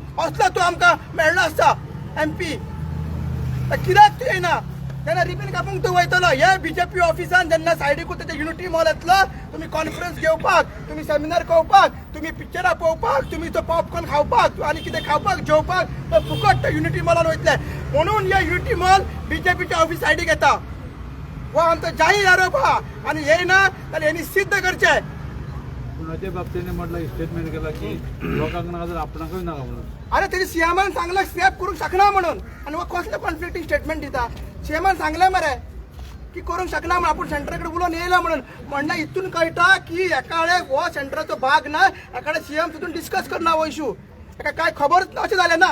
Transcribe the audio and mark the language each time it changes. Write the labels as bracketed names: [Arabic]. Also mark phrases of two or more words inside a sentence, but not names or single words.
[Konkani] असलो तूं आमकां मेळ्ळो आसा एमपी. तर कित्याक तू येना तेन्ना रिबीन कापूंक तूं वयतलो हे बीजेपी ऑफिसान जेन्ना सायडीकूच तेच्या युनिटी मॉलांतलो तुमी कॉन्फरन्स घेवपाक तुमी सेमिनार घेवपाक तुमी पिक्चरां पळोवपाक तुमी तो पॉपकॉर्न खावपाक आनी कितें खावपाक जेवपाक तो फुकट त्या युनिटी मॉलान वयतले म्हणून हे युनिटी मॉल बीजेपीच्या ऑफिस सायडीक येता हो आमचो जाहीर आरोप आहा आनी येना जाल्यार हेणी सिद्ध करचें [Marathi] पुण्याच्या बाबतीने म्हटलं स्टेटमेंट केला की लोकांना नका जर आपणाकूय नका म्हणून [Konkani] अरे तरी सीएमान सांगला स्क्रॅप करूंक शकना म्हणून आनी हो कसलें [English] conflicting statement [Konkani] दिता सीएमान सांगलें मरे की करूंक शकना म्हणून आपूण सेंटरा कडेन उलोवन येयला म्हणून म्हणना हितून कळटा की एका कडेन हो सेंटराचो भाग ना एका कडेन सीएम तितून डिस्कस करना हो इशू ताका काय खबरच ना अशें जालें ना